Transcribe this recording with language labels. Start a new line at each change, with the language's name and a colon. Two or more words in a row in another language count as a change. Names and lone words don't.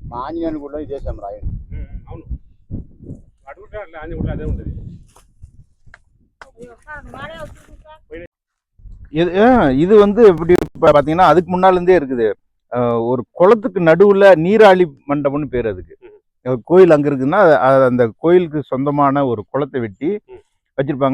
Telugu: ఆంజనేయుని గుడిలో చేసాం రాయి. అవును, అడుగుతా ఆంజనేయ గుడిలో అదే ఉంటుంది.
Tamil: இது வந்து எப்படி பார்த்தீங்கன்னா அதுக்கு முன்னாலேருந்தே இருக்குது. ஒரு குளத்துக்கு நடுவில் நீராழி மண்டபம்னு பேர் அதுக்கு. கோயில் அங்கே இருக்குதுன்னா அந்த கோயிலுக்கு சொந்தமான ஒரு குளத்தை வெட்டி வச்சுருப்பாங்க.